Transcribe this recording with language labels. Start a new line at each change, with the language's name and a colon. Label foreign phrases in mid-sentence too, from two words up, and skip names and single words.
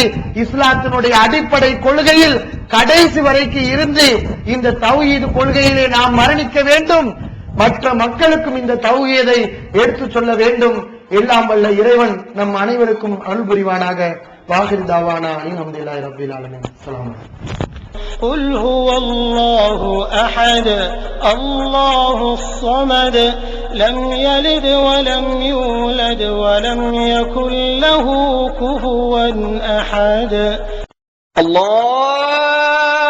Tamil: இஸ்லாத்தினுடைய அடிப்படை கொள்கையில் கடைசி வரைக்கும் இருந்து இந்த தௌஹீத் கொள்கையிலே நாம் மரணிக்க வேண்டும். மற்ற மக்களுக்கும் இந்த தௌஹீதை எடுத்து சொல்ல வேண்டும். எல்லாம் வல்ல இறைவன் நம் அனைவருக்கும் அருள் புரிவானாக.
Arabic: وآخر دعوانا الحمد لله رب العالمين. السلام عليكم. قل هو الله أحد الله الصمد لم يلد ولم يولد ولم يكن له كفوا أحد. الله